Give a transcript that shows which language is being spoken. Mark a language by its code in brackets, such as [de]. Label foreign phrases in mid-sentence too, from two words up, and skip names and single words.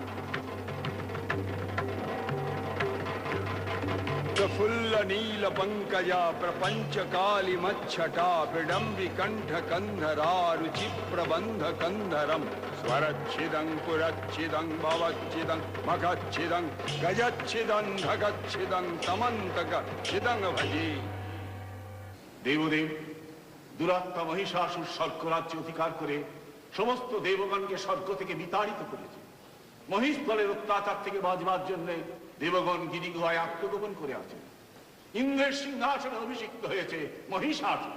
[sa] प्रफुल्ल नील पंकजा प्रपंच काली मच्छटा विडम्बि कंठ कंधरा रुचि प्रबंध कंधरम स्वरच्छिदं पुरच्छिदं भवच्छिदं मखच्छिदं गजच्छिदं धगच्छिदं तमन्तकच्छिदं भजे। [bn] দেবদেব দুরাত্মা মহিষাসুর স্বর্গরাজ্য অধিকার করে সমস্ত দেবগণকে স্বর্গ থেকে বিতাড়িত করেছে। মহিষদলের অত্যাচার থেকে বাঁচবার জন্য দেবগণ গিরিগুহায় আত্মগোপন করে আছে। ইন্দ্রের সিংহাসনে অভিষিক্ত হয়েছে মহিষাসুর।